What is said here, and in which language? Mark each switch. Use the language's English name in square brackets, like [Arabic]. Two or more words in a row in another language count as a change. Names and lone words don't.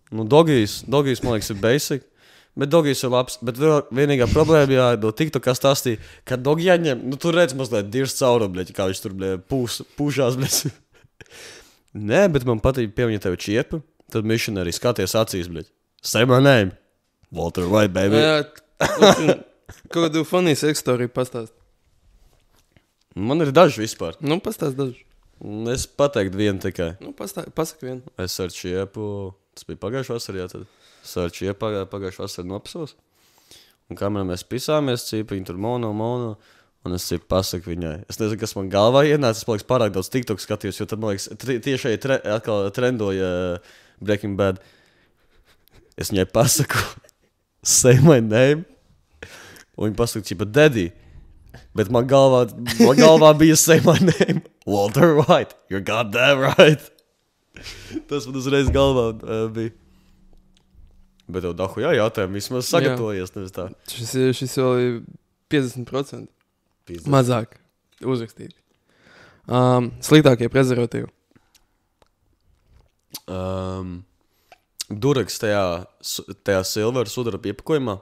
[Latvian] Nu, Dogijs, man liekas, ir basic. Bet Dogijs ir labs. Bet vienīgā problēma, jā, no TikTokā stāstīja, ka Dogi jāņem, nu, tur redz mazliet dirs cauru, bļeķi, kā viņš tur, pūšās, bļeķi. Nē, bet man patīk pieviņa tevi čiepu, tad missionary skaties acīs, bļeķi. [English] Say my name. Walter White, baby. [Latvian] Jā, kādu [English] funny sex story [Latvian] pastāst. Man ir daži vispār. Nu, pastāst daži. Es pateiktu vienu tikai. Nu, pasak vienu. Es ar čiepu, tas bija pagājušā vasarā, jā, tad. Es ar čiepu pagājušā vasarā nopasos. Un kamēr mēs pisāmies, cipa, viņa tur mono, un es cipa pasaku viņai. Es nezinu, kas man galvā ienāca, es paliekas pārāk daudz TikTok skatījos, jo tad, man liekas, tieši atkal trendoja Breaking Bad. Es viņai pasaku, [English] say my name, [Latvian] un viņa pasaku, cipa, daddy. Bet man galvā bija [English] say my name, Walter White, you're goddamn right. [Latvian] Tas man uzreiz galvā bija. Bet tev dahu jautājumu, vismaz sagatavojies, nevis tā. Šis vēl ir 50%. Mazāk uzrakstīt. Sliktākie prezervatīvi. Duraks tajā silver sudraba iepakojumā.